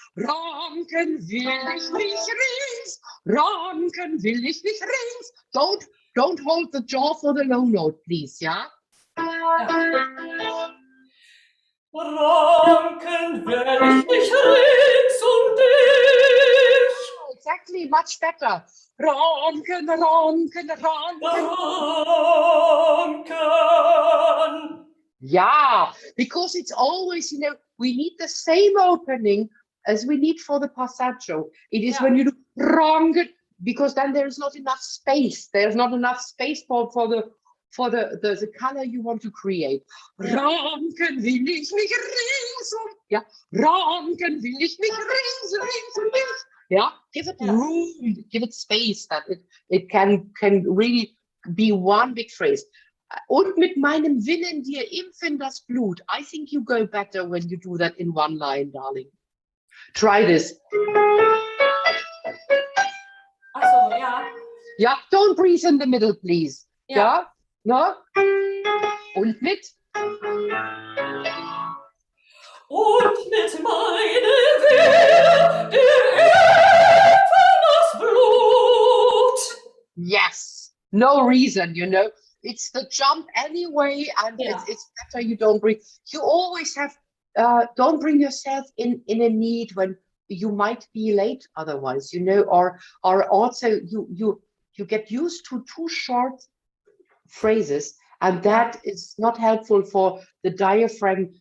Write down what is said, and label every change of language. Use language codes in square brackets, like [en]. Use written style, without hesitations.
[de] Ranken will ich mich rings. Ranken will ich mich rings. [en] Don't hold the jaw for the low note, please, yeah? [de] Ranken will ich mich rings um dich. [en] Exactly, much better. [de] Ranken, ranken, ranken. Ranken. [en] Yeah, because it's always, you know, we need the same opening as we need for the passaggio. It is when you do ranken, because then there's not enough space. There's not enough space for the color you want to create. [de] Ranken will ich mich rings um. Yeah, ranken will ich mich rings um dich. [en] Yeah, give it room, give it space that it can really be one big phrase. [de] Und mit meinem Willen dir impfen das Blut. [en] I think you go better when you do that in one line, darling. Try this. [de] Achso, ja. [en] Yeah, don't breathe in the middle, please. Yeah? No? [de] Und mit? Und mit meinem Willen dir impfen das Blut. [en] Yes. No reason, you know. It's the jump anyway, and it's better you don't breathe. You always have, don't bring yourself in a need when you might be late otherwise, you know, or also you get used to too short phrases, and that is not helpful for the diaphragm.